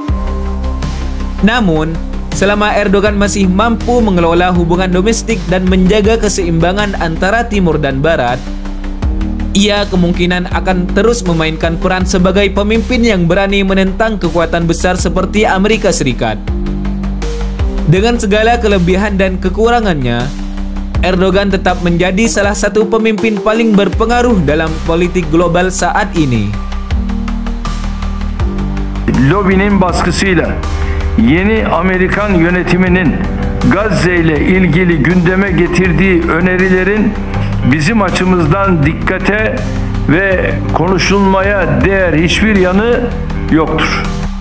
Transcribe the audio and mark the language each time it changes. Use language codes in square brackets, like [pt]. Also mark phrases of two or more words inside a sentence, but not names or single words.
[id] Namun, selama Erdogan masih mampu mengelola hubungan domestik dan menjaga keseimbangan antara Timur dan Barat, ia kemungkinan akan terus memainkan peran sebagai pemimpin yang berani menentang kekuatan besar seperti Amerika Serikat. Dengan segala kelebihan dan kekurangannya, Erdogan tetap menjadi salah satu pemimpin paling berpengaruh dalam politik global saat ini. [tr] Lobinin baskısıyla yeni Amerikan yönetiminin Gazze ile ilgili gündeme getirdiği önerilerin bizim açımızdan dikkate ve konuşulmaya değer hiçbir yanı yoktur.